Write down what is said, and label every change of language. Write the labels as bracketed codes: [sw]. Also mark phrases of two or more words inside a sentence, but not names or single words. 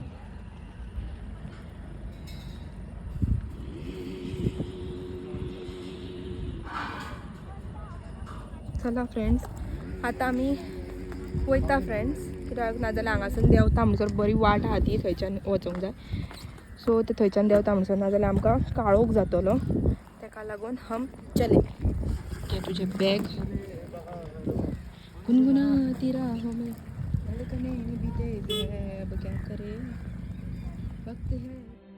[kok] चला फ्रेंड्स आतां आमी वयता फ्रेंड्स कित्याक नाजाल्यार हांगासून देंवता म्हणसर बरी वाट आहा ती थंयच्यान वचूंक जाय सो ते थंयच्यान देंवता म्हणसर नाजाल्यार आमकां काळोख जातलो तेका लागून [hi] हम चले [kok] घे तुजें बॅग [hi] गुनगुनाती राहों में धड़कने भी तेज है अब क्या करे वक्त है